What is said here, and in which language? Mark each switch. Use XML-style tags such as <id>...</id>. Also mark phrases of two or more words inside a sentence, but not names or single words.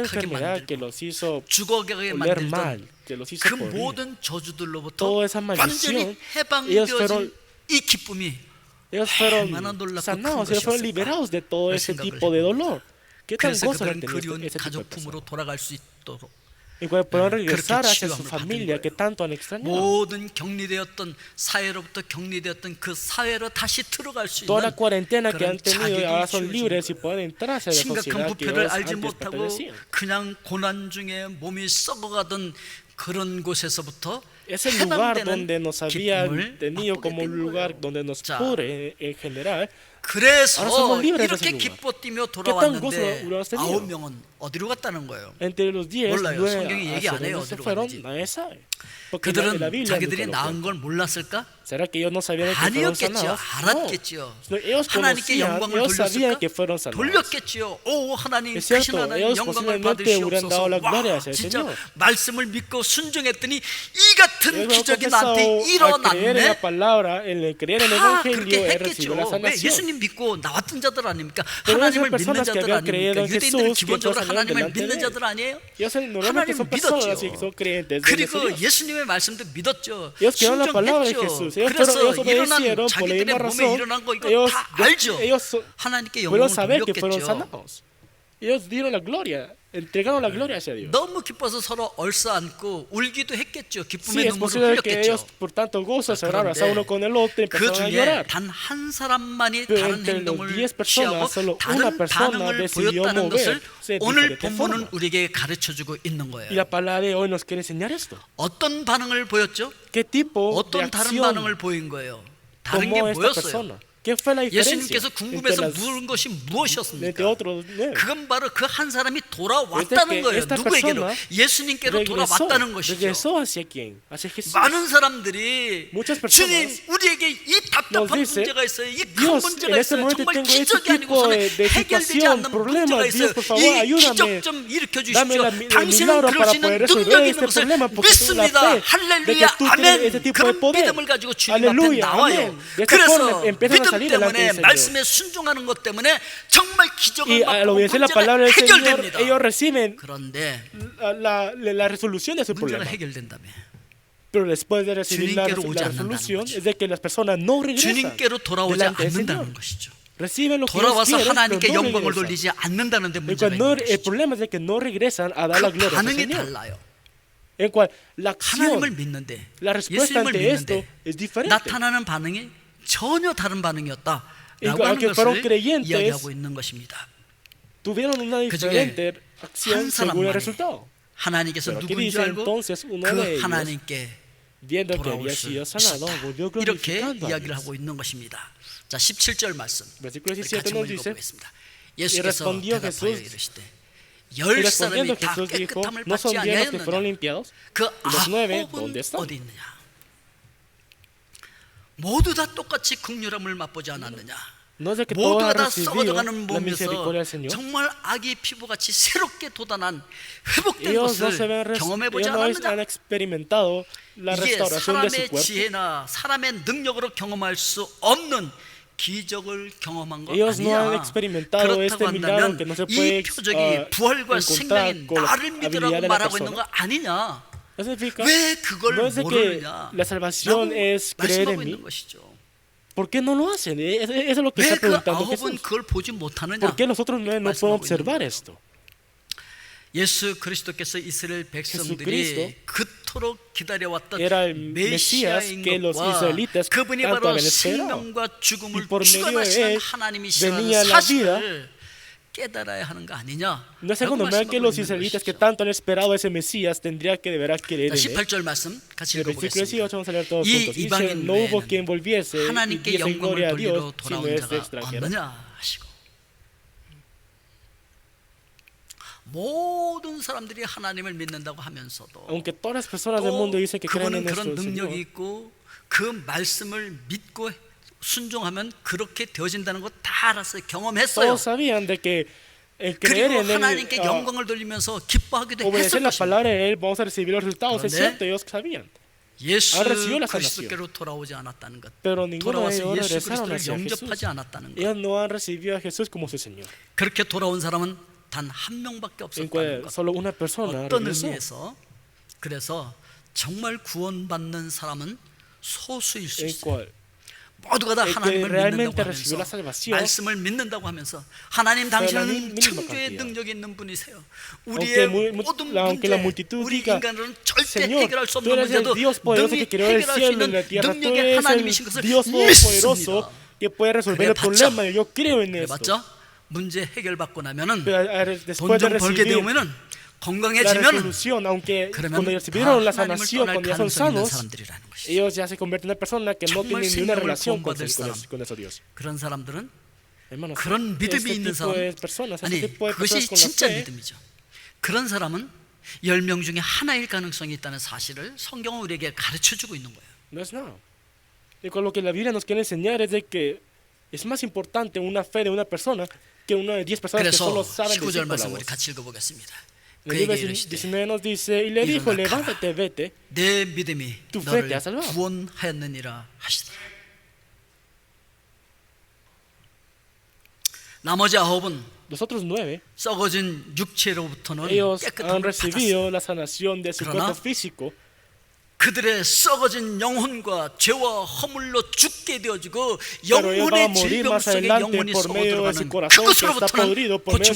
<es>enfermedad que</es> <ko>만들고</ko> <es>los hizo</es> <ko>죽어가게</ko> <es>oler</es> <ko>만들던</ko> <es>mal, que los hizo</es> <ko>그</ko> <es>morir.</es> <ko>모든 저주들로부터</ko> <es>Toda esa</es> <ko>완전히</ko> <es>maldición,</es> <ko>해방되어진 이 기쁨이</ko> <es>ellos fueron</es> <ko>얼마나 놀랍고</ko> <es>sanados,</es> <ko>큰</ko> <es>ellos fueron</es> <ko>것이었을까?</ko> <es>liberados de todo ese</es> <ko>생각을</ko> <es>tipo de dolor. ¿Qué tan</es> <ko>그래서</ko> <es>gozo</es> <ko>그들은</ko> <es>han tenido</es> <ko>그리운</ko> <es>ese tipo de</es> <ko>가족품으로</ko> <es>personas?</es> <ko>돌아갈 수 있도록</ko> <es>y cual puedan regresar hacia su familia que tanto han extrañado.</es> <ko>모든 격리되었던 사회로부터 격리되었던 그 사회로 다시 들어갈 수</ko> <es>Toda la</es> <ko>있는</ko> <es>cuarentena que han tenido y ahora son</es> <ko>자격이</ko> <es>libres y pueden entrar hacia la</es> <ko>심각한</ko> <es>sociedad que</es> <ko>부패를</ko> <es>ellos</es> <ko>알지</ko> <es>antes</es> <ko>못하고</ko> <es>pertenecían.</es> <ko>그냥 고난 중에 몸이 썩어가던 그런 곳에서부터</ko> <es>Es el lugar</es> <ko>해방되는</ko> <es>donde nos habían</es> <ko>기쁨을</ko> <es>tenido</es> <ko>맛보게</ko> <es>como un</es> <ko>된</ko> <es>lugar</es> <ko>거예요.</ko> <es>donde nos</es> <ko>자,</ko> <es>pudre en general.</es> <ko>그래서</ko> <es>ahora somos libres de</es> <ko>이렇게</ko> <es>ese lugar.</es> <ko>기뻐 뛰며</ko> <es>¿Qué tan</es> <ko>돌아왔는데</ko> <es>gozo hubieras tenido?</es> <ko>9명은 어디로 갔다는 거예요?</ko> <es>Entre los 10,</es> <ko>몰라요.</ko> <es>9</es> <ko>성경이 얘기 안</ko> <es>hacia</es> <ko>해요.</ko> <es>donde se</es> <ko>어디로</ko> <es>fueron,</es> <ko>갔는지.</ko> <es>nadie sabe. Porque en</es> <ko>그들은</ko> <es>la Biblia</es> <ko>자기들이</ko> <es>nunca lo</es> <ko>나은</ko> <es>cuenta.</es> <ko>걸 몰랐을까?</ko> <es>¿Será que ellos no sabían que fueron</es> <ko>아니었겠죠.</ko> <es>sanados?</es> <ko>알았겠죠.</ko> <es>No. Ellos</es> <ko>하나님께</ko> <es>conocían,</es> <ko>영광을</ko> <es>ellos sabían</es> <ko>돌렸을까?</ko> <es>que fueron sanados.</es> <ko>돌렸겠죠. 오 하나님</ko> <es>Es</es> <ko>크신</ko> <es>cierto,</es> <ko>하나님</ko> <es>ellos</es> <ko>영광을</ko> <es>posiblemente hubieran dado</es> <ko>받으시옵소서.</ko> <es>la gloria</es> <ko>와</ko> <es>hacia el</es> <ko>진짜</ko> <es>Señor.</es> <ko>말씀을 믿고 순종했더니 이 같은</ko> <es>Ellos han</es> <ko>기적이</ko> <es>comenzado</es> <ko>나한테</ko> <es>a creer en la</es> <ko>일어났네.</ko> <es>palabra, en el creer en el</es> <ko>다</ko> <es>evangelio,</es> <ko>그렇게</ko> <es>he recibido la</es> <ko>했겠죠. 왜</ko> <es>sanación.</es> <ko>예수님 믿고 나왔던 자들 아닙니까?</ko> <es>Pero</es> <ko>하나님을</ko> <es>esas</es> <ko>믿는</ko> <es>personas que</es> <ko>자들</ko> <es>habían creído</es> <ko>아닙니까?</ko> <es>en</es> <ko>유대인들은</ko> <es>Jesús, que</es> <ko>기본적으로</ko> <es>salieron</es> <ko>하나님을</ko> <es>delante</es> <ko>믿는</ko> <es>de</es> <ko>자들 아니에요?</ko> <es>Ellos normalmente son</es> <ko>하나님을</ko> <es>personas</es> <ko>믿었죠.</ko> <es>que son creyentes de</es> <ko>그리고</ko> <es>Dios.</es> <ko>예수님의 말씀도 믿었죠.</ko> <es>Ellos creyeron la palabra de</es> <ko>순종했죠.</ko> <es>Jesús. Ellos</es> <ko>그래서</ko> <es>obedecieron</es> <ko>일어난</ko> <es>por la</es> <ko>자기들의</ko> <es>misma</es> <ko>몸에</ko> <es>razón.</es> <ko>일어난 거 이거</ko> <es>Ellos,</es> <ko>다 알죠.</ko> <es>ellos</es> <ko>하나님께</ko> <es>pudieron</es> <ko>영광을</ko> <es>saber que fueron</es> <ko>돌렸겠죠.</ko> <es>sanados. Ellos dieron la gloria, entregaron la gloria hacia Dios.</es> <ko>너무 기뻐서 서로 얼싸안고 울기도 했겠죠.</ko> <es>Sí,</es> <ko>기쁨의</ko> <es>es</es> <ko>눈물을</ko> <es>posible que ellos,</es> <ko>흘렸겠죠.</ko> <es>por tanto gozo, se</es> <ko>그런데</ko> <es>abrazaron uno con el otro y</es> <ko>그</ko> <es>empezaron a</es> <ko>중에</ko> <es>llorar.</es> <ko>단 한 사람만이</ko> <es>Pero</es> <ko>다른</ko> <es>entre los</es> <ko>행동을</ko> <es>10</es> <ko>취하고</ko> <es>personas, solo una</es> <ko>다른</ko> <es>persona</es> <ko>반응을</ko> <es>decidió</es> <ko>보였다는 것을</ko> <es>moverse de</es> <ko>오늘</ko> <es>diferente</es> <ko>본문은</ko> <es>forma.</es> <ko>우리에게 가르쳐주고 있는</ko> <es>Y</es> <ko>거예요.</ko> <es>la palabra de hoy nos quiere enseñar esto.</es> <ko>어떤 반응을 보였죠?</ko> <es>¿Qué tipo de</es> <ko>어떤 다른</ko> <es>acción</es> <ko>반응을 보인 거예요? 다른 게</ko> <es>tomó esta</es> <ko>뭐였어요?</ko> <es>persona? ¿Qué fue la diferencia?</es> <ko>예수님께서</ko> <es>entre</es> <ko>궁금해서</ko> <es>las-</es> <ko>물은 것이</ko> <es>entre</es> <ko>무엇이었습니까?</ko> <es>otros?</es> <ko>그건 바로 그 한 사람이 돌아왔다는</ko> <es>Es de que</es> <ko>거예요.</ko> <es>esta</es> <ko>누구에게로?</ko> <es>persona</es> <ko>예수님께로 돌아왔다는 것이죠.</ko> <es>regresó hacia quién? Hacia Jesús.</es> <ko>많은 사람들이</ko> <es>Muchas personas</es> <ko>주님 우리에게 이 답답한</ko> <es>nos dice,</es> <ko>문제가 있어요. 이 큰</ko> <es>Dios,</es> <ko>문제가</ko> <es>en este</es> <ko>있어요.</ko> <es>momento</es> <ko>정말</ko> <es>tengo este</es> <ko>기적이</ko> <es>tipo</es> <ko>아니고서는</ko> <es>de</es> <ko>해결되지</ko> <es>situación,</es> <ko>않는</ko> <es>problemas.</es> <ko>문제가</ko> <es>Dios,</es> <ko>있어요.</ko> <es>por favor,</es> <ko>이</ko> <es>ayúdame.</es> <ko>기적 좀 일으켜</ko> <es>Dame</es> <ko>주십시오.</ko> <es>el</es> <ko>당신은</ko> <es>milagro</es> <ko>그럴</ko> <es>para</es> <ko>수 있는</ko> <es>poder resolver</es> <ko>능력이</ko> <es>este</es> <ko>있는 것을</ko> <es>problema porque tengo la</es> <ko>믿습니다.</ko> <es>fe de que</es> <ko>할렐루야</ko> <es>tú tienes ese</es> <ko>아멘.</ko> <es>tipo de</es> <ko>그런</ko> <es>poder.</es> <ko>믿음을 가지고 주님 앞에</ko> <es>Aleluya,</es> <ko>나와요.</ko> <es>amén. De esta</es> <ko>그래서</ko> <es>forma empiezan a</es> <ko>믿음</ko> <es>salir delante</es> <ko>때문에</ko> <es>del Señor.</es> <ko>말씀에 순종하는 것 때문에 정말 기적을</ko> <es>Y al</es> <ko>받고</ko> <es>obedecer la</es> <ko>문제가</ko> <es>palabra del Señor,</es> <ko>해결됩니다.</ko> <es>ellos reciben</es> <ko>그런데</ko> <es>la resolución de su</es> <ko>문제가</ko> <es>problema.</es> <ko>해결된다며.</ko> <es>Pero después de recibir la</es> <ko>주님께로 오지</ko> <es>resolución,</es> <ko>않는다는</ko> <es>es de que las personas no regresan</es> <ko>주님께로 돌아오지</ko> <es>delante del Señor.</es> <ko>않는다는 것이죠.</ko> <es>Reciben lo que ellos</es> <ko>돌아와서</ko> <es>quieren,</es> <ko>하나님께</ko> <es>pero no</es> <ko>영광을</ko> <es>regresan.</es> <ko>돌리지 않는다는 데</ko> <es>El</es> <ko>문제가</ko> <es>cual no-</es> <ko>있는</ko> <es>el</es> <ko>것이죠.</ko> <es>problema es de que no regresan a dar la</es> <ko>그</ko> <es>gloria al</es> <ko>반응이</ko> <es>Señor.</es> <ko>달라요.</ko> <es>En cual la acción,</es> <ko>하나님을 믿는데</ko> <es>la respuesta</es> <ko>예수님을</ko> <es>ante esto</es> <ko>믿는데</ko> <es>es diferente.</es> <ko>나타나는 반응이 전혀 다른 반응이었다라고</ko> <es>Igual</es> <ko>하는</ko> <es>que fueron</es> <ko>것을</ko> <es>creyentes,</es> <ko>이야기하고 있는 것입니다.</ko> <es>Tuvieron una</es> <ko>그 중에</ko> <es>diferente acción</es> <ko>한</ko> <es>según el</es> <ko>사람만이</ko> <es>resultado.</es> <ko>하나님께서</ko> <es>Pero aquí</es> <ko>누구인 줄</ko> <es>dice</es> <ko>알고</ko> <es>entonces uno de</es> <ko>그</ko> <es>ellos,</es> <ko>하나님께</ko> <es>viendo que</es> <ko>돌아올</ko> <es>había</es> <ko>수</ko> <es>sido sanado,</es> <ko>있었다.</ko> <es>volvió</es> <ko>이렇게</ko> <es>glorificando a</es> <ko>이야기를</ko> <es>Dios.</es> <ko>하고 있는 것입니다. 자, 17절 말씀</ko> <es>Versículo</es> <ko>같이</ko> <es>17 nos</es> <ko>한번</ko> <es>dice,</es> <ko>읽어보겠습니다. 예수께서</ko> <es>respondió</es> <ko>대답하여</ko> <es>Jesús,</es> <ko>이르시되</ko> <es>y</es> <ko>열</ko> <es>respondiendo</es> <ko>사람이 다</ko> <es>Jesús dijo,</es> <ko>깨끗함을</ko> <es>¿no son</es> <ko>받지</ko> <es>10 los que fueron</es> <ko>아니하였느냐?</ko> <es>limpiados?</es> <ko>그</ko> <es>Y los 9,</es> <ko>아홉은</ko> <es>¿dónde están?</es> <ko>어디 있느냐? 모두 다 똑같이 긍휼함을 맛보지 않았느냐?</ko> <es>No es de que todos</es> <ko>모두가</ko> <es>han</es> <ko>다</ko> <es>recibido</es> <ko>썩어져가는</ko> <es>la misericordia del</es> <ko>몸에서</ko> <es>Señor.</es> <ko>정말 아기 피부같이 새롭게 돋아난 회복된</ko> <es>Ellos no se</es> <ko>것을</ko> <es>ven,</es> <ko>경험해보지</ko> <es>ellos no han</es> <ko>않았느냐?</ko> <es>experimentado la</es> <ko>이게</ko> <es>restauración de su</es> <ko>사람의</ko> <es>cuerpo.</es> <ko>지혜나 사람의 능력으로 경험할 수 없는 기적을 경험한 거</ko> <es>Ellos no han</es> <ko>아니야.</ko> <es>experimentado este</es> <ko>그렇다고</ko> <es>milagro que no se</es> <ko>한다면</ko> <es>puede</es> <ko>이 표적이 부활과</ko> <es>encontrar</es> <ko>생명인</ko> <es>con la</es> <ko>나를</ko> <es>habilidad</es> <ko>믿으라고</ko> <es>de la</es> <ko>말하고 있는</ko> <es>persona.</es> <ko>거 아니냐?</ko> <es>Eso significa,</es> <ko>왜 그걸</ko> <es>no es de que</es> <ko>모르느냐?</ko> <es>la salvación es creer</es> <ko>말씀하고</ko> <es>en</es> <ko>있는</ko> <es>mí.</es> <ko>것이죠.</ko> <es>¿Por qué no lo hacen? Eso es lo que</es> <ko>왜</ko> <es>está</es> <ko>그</ko> <es>preguntando</es> <ko>아홉은</ko> <es>Jesús.</es> <ko>그걸 보지 못하느냐?</ko> <es>¿Por qué nosotros no podemos</es> <ko>말씀하고</ko> <es>observar</es> <ko>있는</ko> <es>esto?</es> <ko>예수 그리스도께서 이스라엘 백성들이</ko> <es>Jesucristo</es> <ko>그토록 기다려왔던</ko> <es>era el Mesías</es> <ko>메시아인</ko> <es>que los</es> <ko>것과</ko> <es>israelitas</es> <ko>그분이</ko> <es>tanto</es> <ko>바로</ko> <es>habían esperado.</es> <ko>생명과 죽음을</ko> <es>Y por medio de</es> <ko>주관하시는</ko> <es>él</es> <ko>하나님이시라는</ko> <es>venía la</es> <ko>사실을 깨달아야 하는 거 아니냐?</ko> <es>No es algo normal que los israelitas que tanto han esperado a ese Mesías tendría que deberá creer en él.</es> <ko>18절 말씀 같이</ko> <es>El versículo 18</es> <ko>읽어보겠습니다.</ko> <es>vamos a leer todos</es> <ko>이</ko> <es>juntos. Dice,</es> <ko>이방인</ko> <es>no hubo</es> <ko>외에는</ko> <es>quien volviese y</es> <ko>하나님께</ko> <es>diese</es> <ko>영광을</ko> <es>gloria a</es> <ko>돌리러</ko> <es>Dios sino</es> <ko>돌아온</ko> <es>este</es> <ko>자가</ko> <es>extranjero.</es> <ko>없느냐 하시고 모든 사람들이 하나님을 믿는다고 하면서도</ko> <es>Aunque todas las personas del mundo dicen que creen</es> <ko>그분은</ko> <es>en nuestro</es> <ko>그런 능력이</ko> <es>Señor,</es> <ko>있고 그 말씀을 믿고 순종하면 그렇게 되어진다는 거 다 알았어요. 경험했어요.</ko> <es>todos sabían de que el creer</es> <ko>그리고</ko> <es>en él,</es> <ko>하나님께 영광을 돌리면서 기뻐하기도</ko> <es>obedecer</es> <ko>했을</ko> <es>la</es> <ko>것입니다.</ko> <es>palabra de él, vamos a recibir los resultados. Es</es> <ko>그런데</ko> <es>cierto, ellos sabían.</es> <ko>예수</ko> <es>ahora recibió la sanación.</es> <ko>그리스도께로 돌아오지 않았다는 것,</ko> <es>Pero ninguno de</es> <ko>돌아와서</ko> <es>ellos</es> <ko>예수</ko> <es>regresaron</es> <ko>그리스도를</ko> <es>hacia Jesús.</es> <ko>영접하지 않았다는 것.</ko> <es>Ellos no han recibido a Jesús como su Señor.</es> <ko>그렇게 돌아온 사람은 단 한 명밖에</ko> <es>En</es> <ko>없었다는</ko> <es>cual</es> <ko>것.</ko> <es>solo una persona</es> <ko>어떤</ko> <es>regresó.</es> <ko>의미에서 그래서 정말 구원받는 사람은 소수일 수</ko> <es>En</es> <ko>있어요.</ko> <es>cual</es> <ko>모두가 다 하나님을</ko> <es>realmente</es> <ko>믿는다고</ko> <es>recibió la</es> <ko>하면서</ko> <es>salvación,</es> <ko>말씀을 믿는다고 하면서 하나님 당신은</ko> <es>mínima</es> <ko>창조의</ko> <es>cantidad.</es> <ko>능력이 있는 분이세요.</ko> <es>Aunque</es> <ko>우리의</ko> <es>mu-</es> <ko>모든</ko> <es>aunque la</es> <ko>문제,</ko> <es>multitud</es> <ko>우리</ko> <es>diga,</es> <ko>인간으로는 절대</ko> <es>Señor,</es> <ko>해결할 수</ko> <es>tú</es> <ko>없는</ko> <es>eres el</es> <ko>문제도</ko> <es>Dios poderoso que</es> <ko>능히</ko> <es>creó el</es> <ko>해결할 수</ko> <es>cielo y</es> <ko>있는</ko> <es>la tierra. Tú</es> <ko>능력의</ko> <es>eres el</es> <ko>하나님이신 것을</ko> <es>Dios todopoderoso</es> <ko>믿습니다.</ko> <es>que puede resolver</es> <ko>그래</ko> <es>el problema.</es> <ko>봤죠?</ko> <es>Yo creo en</es> <ko>그래</ko> <es>esto.</es> <ko>봤죠? 문제 해결받고 나면은</ko> <es>Pero después</es> <ko>돈</ko> <es>de</es> <ko>좀 벌게</ko> <es>recibir</es> <ko>되면은</ko> <es>la</es> <ko>건강해지면</ko> <es>resolución, aunque</es> <ko>그러면</ko> <es>cuando recibieron la</es> <ko>다 하나님을</ko> <es>sanación,</es> <ko>떠날</ko> <es>cuando ya son</es> <ko>가능성이 있는</ko> <es>sanos,</es> <ko>사람들이라는 것이죠.</ko> <es>ellos ya se convierten en personas que no</es> <ko>정말</ko> <es>tienen ni una</es> <ko>생명을</ko> <es>relación</es> <ko>구원받을 사람.</ko> <es>con ese Dios.</es> <ko>그런 사람들은</ko> <es>Hermanos,</es> <ko>그런 믿음이</ko> <es>este</es> <ko>있는</ko> <es>tipo</es> <ko>사람,</ko> <es>de personas,</es> <ko>아니</ko> <es>este tipo de</es> <ko>그것이</ko> <es>personas con la</es> <ko>진짜</ko> <es>fe,</es> <ko>믿음이죠. 그런 사람은 10명 중에 하나일 가능성이 있다는 사실을 성경은 우리에게 가르쳐주고 있는 거예요.</ko> <es>no es nada. Y con lo que la Biblia nos quiere enseñar es de que es más importante una fe de una persona que una de 10 personas que solo</es> <ko>그래서</ko> <es>saben</es> <ko>19절</ko> <es>decir por la</es> <ko>말씀 우리</ko> <es>voz.</es> <ko>같이 읽어보겠습니다.</ko> <es>En el</es> <ko>그에게</ko> <es>libro</es> <ko>이르시되</ko> <es>19 nos dice, y le dijo,</es> <ko>일어나 가라.</ko> <es>levántate, vete,</es> <ko>내 믿음이</ko> <es>Tu fe</es> <ko>너를</ko> <es>te ha salvado.</es> <ko>구원하였느니라 하시더라. 나머지 9은</ko> <es>los otros 9,</es> <ko>썩어진 육체로부터는</ko> <es>ellos</es> <ko>깨끗함을</ko> <es>han</es> <ko>받았어요.</ko> <es>recibido la sanación de su</es> <ko>그러나</ko> <es>cuerpo físico,</es> <ko>그들의 썩어진 영혼과 죄와 허물로 죽게 되어지고</ko> <es>pero ellos van a</es> <ko>영혼의</ko> <es>morir</es> <ko>질병</ko> <es>más</es> <ko>속에</ko> <es>adelante</es> <ko>영혼이</ko> <es>por medio de su</es> <ko>썩어들어가는</ko> <es>corazón que está</es> <ko>그것으로부터는</ko> <es>podrido por medio de</es>